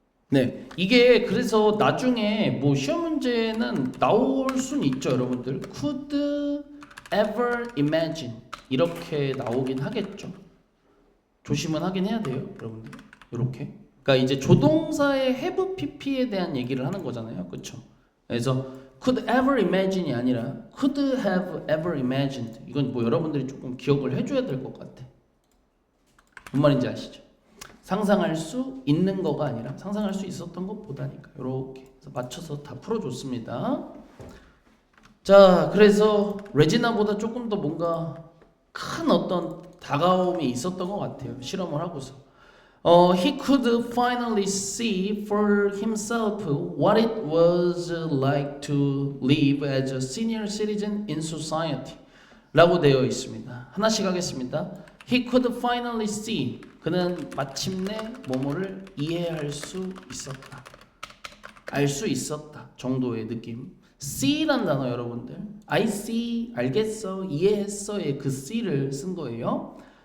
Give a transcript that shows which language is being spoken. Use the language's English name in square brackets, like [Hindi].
[Korean] 네, 이게 그래서 나중에 뭐 시험 문제는 나올 순 있죠, 여러분들. [English] Could ever imagine [Korean] 이렇게 나오긴 하겠죠. 조심은 하긴 해야 돼요, 여러분들. 이렇게. 그러니까 이제 조동사의 have pp에 대한 얘기를 하는 거잖아요, 그렇죠? 그래서 [English] could ever imagine이 [Korean] 아니라 [English] could have ever imagined. [Korean] 이건 뭐 여러분들이 조금 기억을 해줘야 될 것 같아. 뭔 말인지 아시죠? 상상할 수 있는 거가 아니라 상상할 수 있었던 것보다니까 이렇게 맞춰서 다 풀어줬습니다. 자, 그래서 레지나보다 조금 더 뭔가 큰 어떤 다가움이 있었던 것 같아요. 실험을 하고서. [English] He could finally see for himself what it was like to live as a senior citizen in society [Korean] 라고 되어 있습니다. 하나씩 하겠습니다. [English] He could finally see [Korean] 그는 마침내 뭐뭐를 이해할 수 있었다. 알 수 있었다 정도의 느낌. see란 단어 여러분들 I see, 알겠어, 이해했어의 그 see를 쓴 거예요.